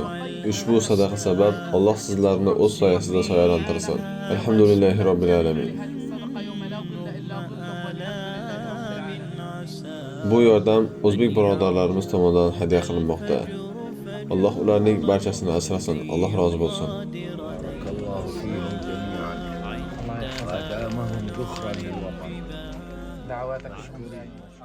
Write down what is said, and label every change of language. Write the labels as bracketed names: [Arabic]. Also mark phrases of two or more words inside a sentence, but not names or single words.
[Uzbek] Ushbu sadaqa sabab Alloh sizlarni o'z soyasida soyalantirsin. [Arabic] الحمد لله رب العالمين. [Uzbek] Bu yordam o'zbek birodarlarimiz tomonidan hadya qilinmoqda. Alloh ularning barchasini asrasin. Alloh rozi bo'lsin. [Arabic] بارك الله فيهم جميعا وأدامهم ذخرا للوطن. دعواتك الحمد لله.